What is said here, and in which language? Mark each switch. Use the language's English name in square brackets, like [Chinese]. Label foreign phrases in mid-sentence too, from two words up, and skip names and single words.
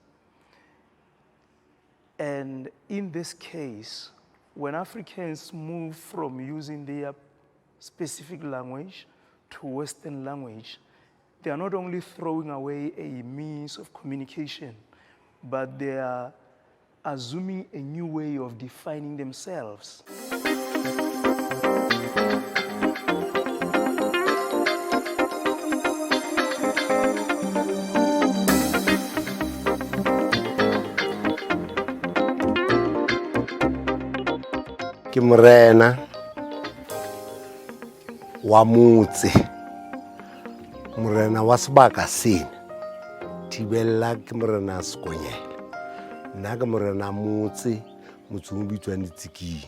[English] And in this case, when Africans move from using their specific language to Western language, they are not only throwing away a means of communication, but they are assuming a new way of defining themselves. [Southern Sotho] Ke morena wa motse, morena wa sebaka sena, Thibella ke morena Sekonyela, nna ke morena motse, motse o bitswang Ditsiking.